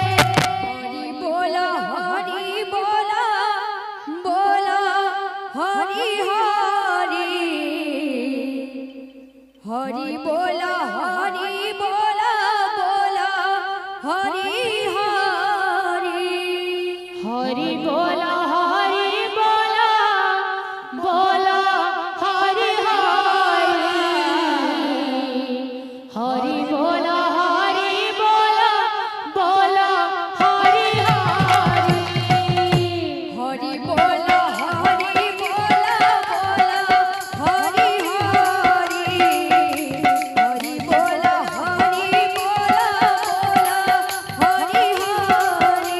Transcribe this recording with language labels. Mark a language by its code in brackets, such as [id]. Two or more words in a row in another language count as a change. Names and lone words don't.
[or] ହରି ବୋଲ ବୋଲ ହରି ହରି ହରି ବୋଲ ବୋଲ ହରି ହରି ହରି ବୋଲ ହରି ହରି ହରି ବୋଲ ହରି [bn] হরি বল হরি বল হরি হরি হরি বল হরি বল হরি হরি